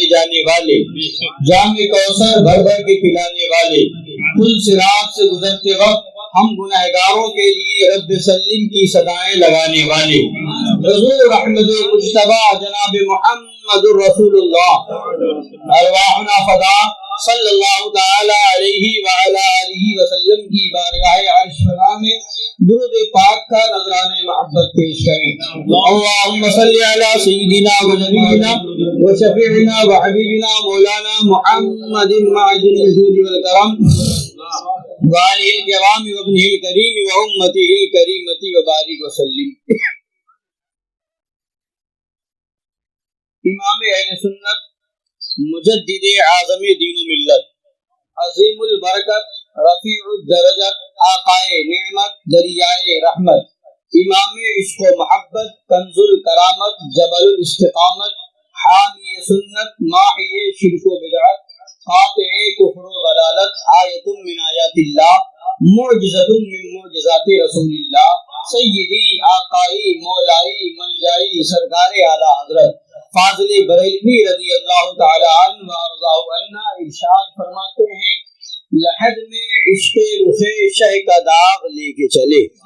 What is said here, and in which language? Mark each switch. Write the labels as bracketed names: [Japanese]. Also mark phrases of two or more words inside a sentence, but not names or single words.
[Urdu] جانے والے، جام کوثر بھر بھر کے پلانے والے، پل صراط سے گزرتے وقت ہم گناہگاروں کے لیے رب سلم کی صدائیں لگانے والے، حضور احمد مجتبی جناب محمد رسول اللہ [Arabic] ارواحنا فدا صلی اللہ تعالی علیہ وعلی آلہ وسلم [Urdu] کی بارگاہ عرش فنا میں درود پاک کا نذرانہ محبت پیش کریں. [Arabic] اللہم صلی علی سیدنا و نبینا و شفیعنا و حبیبنا مولانا محمد معدن الجود والکرم وآلہ الکرام و ابنہ الکریم و امتہ الکریمۃ و بارک وسلم. [Urdu] امام اہل سنت مجدد اعظم دین و ملت عظیم البرکت رفیع الدرجت آقائے نعمت دریائے رحمت امام عشق و محبت کنز الکرامت جبل الاستقامت حامی سنت ماحی شرک و بدعت قاطع کفر و ضلالت [Arabic] آیت من آیات اللہ معجزۃ من معجزات رسول اللہ [Urdu] سیدی آقائی مولائی ملجائی سرکار اعلی حضرت فاضل بریلوی [Arabic] رضی اللہ تعالی عنہ وارضاہ عنہ [Urdu] ارشاد فرماتے ہیں، لحد میں عشق رخ شہ کا داغ لے کے چلے.